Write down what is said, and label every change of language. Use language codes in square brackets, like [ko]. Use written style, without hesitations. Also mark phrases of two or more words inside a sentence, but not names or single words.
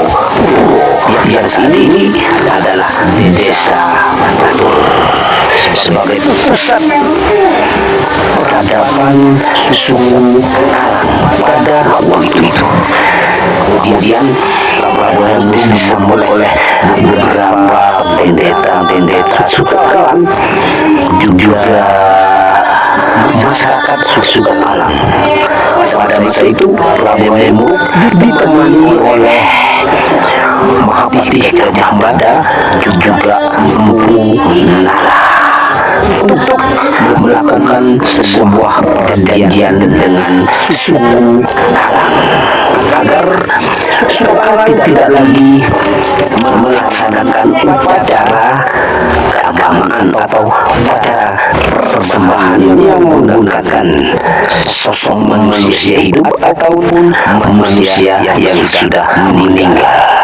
[id] Yang saat ini adalah desa Batatur sebagai pusat peradaban suku Kalang pada waktu itu. Kemudian Prabu Hayam Wuruk disambut oleh beberapa pendeta suku Kalang, juga masyarakat suku Kalang. Pada masa itu Prabu Hayam Wuruk ditemani oleh Mahapatih Gajah Mada, juga Empu Nala, untuk melakukan sebuah perjanjian dengan suku Kalang agar suku Kalang tidak lagi melaksanakan upacara keagamaan atau upacara persembahan yang menggunakan sosok manusia hidup ataupun manusia yang sudah meninggal.